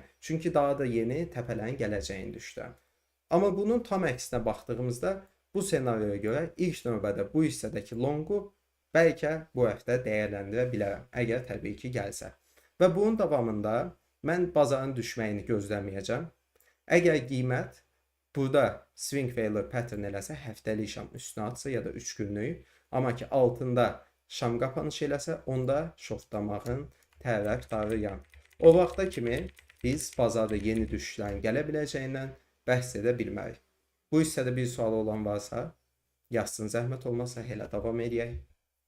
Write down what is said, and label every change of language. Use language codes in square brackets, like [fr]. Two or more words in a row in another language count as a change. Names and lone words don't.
[az] Çünki daha da yeni təpələrin gələcəyini düşünürəm. Amma bunun tam əksinə baxdığımızda bu senaryoya görə ilk növbədə bu hissədəki longu bəlkə bu həftə dəyərləndirə bilərəm, əgər təbii ki gəlsə. Və bunun davamında mən bazarın düşməyini gözləməyəcəm. Əgər qiymət burada [en] swing failure pattern [az] eləsə, həftəlik şam üstünə atsa ya da 3 günlük, amma ki altında şam qapanış eləsə, onda shortlamağın tərəfdarıyam. O vaxta kimi biz bazarda yeni düşüşlərin gələ biləcəyindən bəhs edə bilmərik. Bu hissədə bir sual olan varsa, yazsın, zəhmət olmazsa elə davam edək.